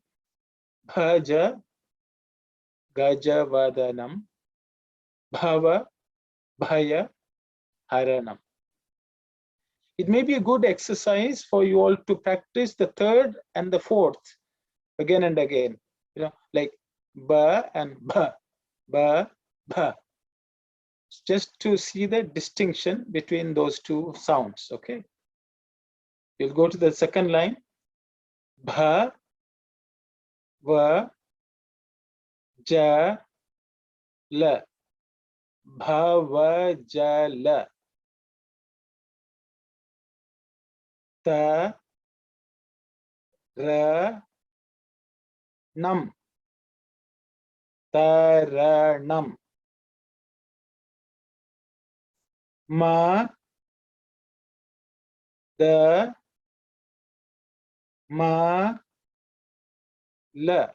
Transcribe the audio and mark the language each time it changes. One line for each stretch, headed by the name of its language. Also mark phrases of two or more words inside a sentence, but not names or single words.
Sanskrit: Bhaja Gaja Vadanam Bhava Bhaya Haranam.
English: It may be a good exercise for you all to practice the third and the fourth again and again. You know, like ba and ba, ba, ba. Just to see the distinction between those two sounds. Okay. You'll go to the second line.
Sanskrit: Bha, va, ja, la. Bha, va, ja, la. Ta, ra, nam. Taranam. Ma, da, ma, la.